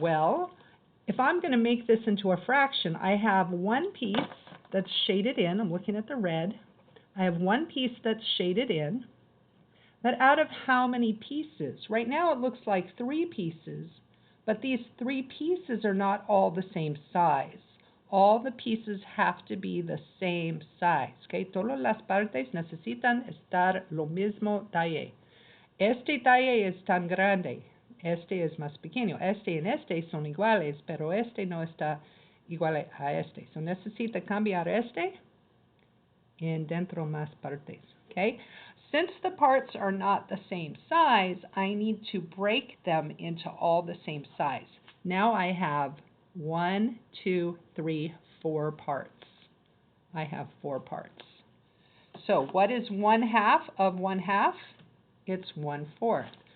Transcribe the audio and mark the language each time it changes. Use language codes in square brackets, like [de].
[en] Well, if I'm going to make this into a fraction, I have one piece that's shaded in. I'm looking at the red. I have one piece that's shaded in. But out of how many pieces? Right now it looks like 3 pieces, but these 3 pieces are not all the same size. All the pieces have to be the same size. Okay? [es] Todas las partes necesitan estar lo mismo talle. Este talle es tan grande. Este es más pequeño. Este y este son iguales, pero este no está igual a este. So necesita cambiar este en dentro más partes. [en] Okay? Since the parts are not the same size, I need to break them into all the same size. Now I have 1, 2, 3, 4 parts. I have 4 parts. So what is 1/2 of 1/2? It's 1/4.